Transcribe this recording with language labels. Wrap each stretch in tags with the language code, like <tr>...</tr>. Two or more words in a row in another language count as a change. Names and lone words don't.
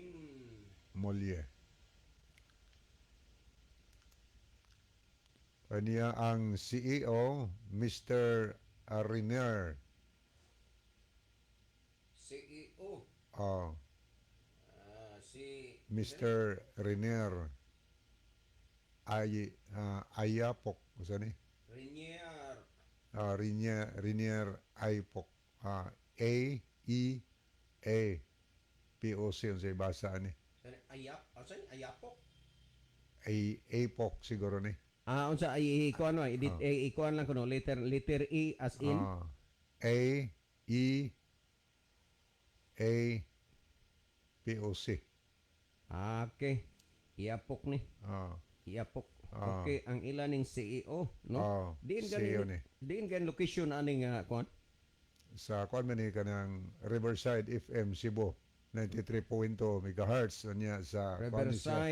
<ceb>Molye. Niya ang CEO, Mr. Renier. CEO. Si Mr. Renier. Ayapok. Saan Renier. Renier Ipok. A-E-A-P-O-C yung sa basa ni. Ayapok. Apok siguro ni. Unsa ay ikuan no, edit ikuan lang kuno</ceb> <en>letter E as in.</en> <ceb>A-E-A-P-O-C. Okay. Iapok ni. Iapok. Okay, ang ilaning CEO, no? Diin CEO ganin ni. diin gan location aning kuan. Sa kuan man ni kanang Riverside FM Cebu 93.2 MHz niya sa kuan ni siya,</ceb>